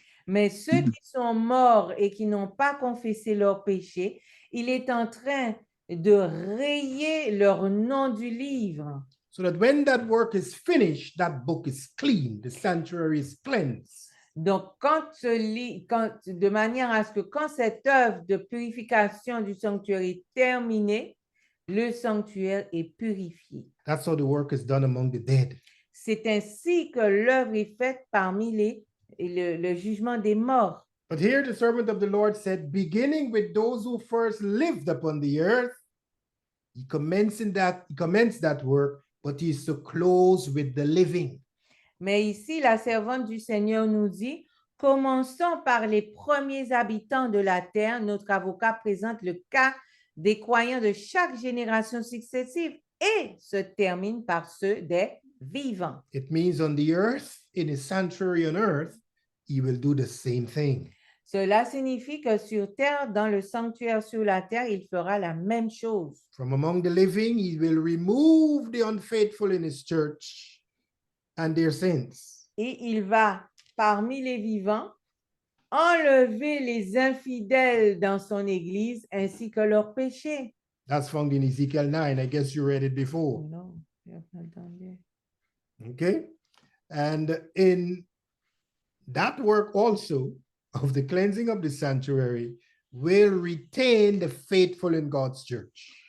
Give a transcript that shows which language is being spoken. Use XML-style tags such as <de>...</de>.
<fr>Mais ceux qui sont morts et qui n'ont pas confessé leurs péchés, il est en train de rayer leur nom du livre.</fr> <en>So that when that work is finished, that book is clean, the sanctuary is cleansed.</en> <fr>Donc, de manière à ce que quand cette œuvre de purification du sanctuaire est terminée, le sanctuaire est purifié.</fr> <en>That's how the work is done among the dead.</en> <fr>C'est ainsi que l'œuvre est faite parmi le jugement des morts.</fr> <en>But here the servant of the Lord said, beginning with those who first lived upon the earth, he commenced that work, but he is to close with the living.</en> <fr>Mais ici, la servante du Seigneur nous dit, commençons par les premiers habitants de la terre. Notre avocat présente le cas des croyants de chaque génération successive et se termine par ceux des vivants.</fr> <en>It means on the earth, in his sanctuary on earth, he will do the same thing.</en> <fr>Cela signifie que sur terre, dans le sanctuaire sur la terre, il fera la même chose.</fr> <en>From among the living, he will remove the unfaithful in his church and their sins.</en> <fr>Et il va, parmi les vivants, enlever les infidèles dans son église ainsi que leurs péchés.</fr> <en>That's found in Ezekiel 9. I guess you read it before.</en> <fr>Non, je n'ai pas entendu. Okay.</fr> <en>And in that work also of the cleansing of the sanctuary will retain the faithful in God's church.</en>